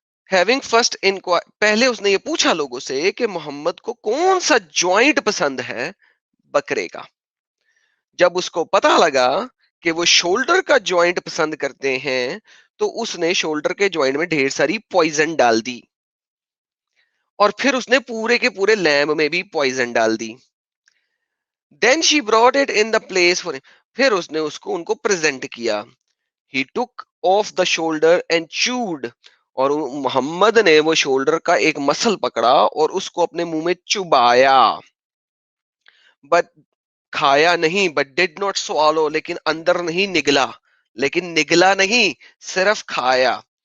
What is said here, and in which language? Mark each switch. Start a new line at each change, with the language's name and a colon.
Urdu: Having first پہلے اس نے یہ پوچھا لوگوں سے کہ محمد کو کون سا جوائنٹ پسند ہے بکرے کا. جب اس کو پتا لگا کہ وہ شولڈر کا جوائنٹ پسند کرتے ہیں تو اس نے شولڈر کے جوائنٹ میں ڈھیر ساری پوائزن ڈال دی, اور پھر اس نے پورے کے پورے لیمب میں بھی پوائزن ڈال دی.
English: Then she brought it in the place for him.
Urdu: پھر اس نے اس کو ان کو پریزنٹ کیا.
English: He took off the shoulder and chewed.
Urdu: اور محمد نے وہ شولڈر کا ایک مسل پکڑا اور اس کو اپنے منہ میں چبایا.
English: But
Urdu: کھایا نہیں,
English: but did not swallow,
Urdu: لیکن اندر نہیں نگلا, لیکن نگلا نہیں, صرف کھایا.